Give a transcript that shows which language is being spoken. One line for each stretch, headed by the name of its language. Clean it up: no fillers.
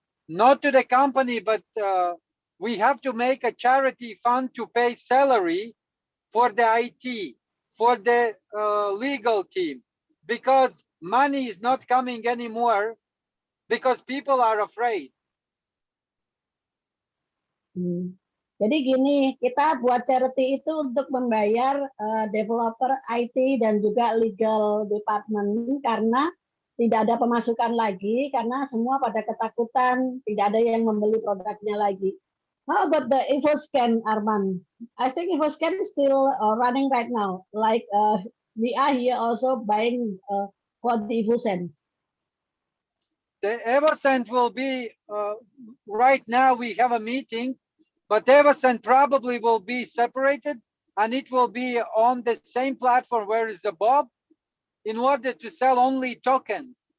English: Not to the company, but we have to make a charity fund to pay salary for the IT, for the legal team, because money is not coming anymore because people are afraid.
Indonesian: Jadi gini, kita buat charity itu untuk membayar developer IT dan juga legal department, karena tidak ada pemasukan lagi, karena semua pada ketakutan, tidak ada yang membeli produknya lagi.
English: How about the EvoScan, Arman? I think EvoScan is still running right now. Like we are here also buying for the EvoScan. The Evercent will be, right now we have a meeting, but Evercent probably will be separated and it will be on the same platform where is the Bob, in order to sell only tokens.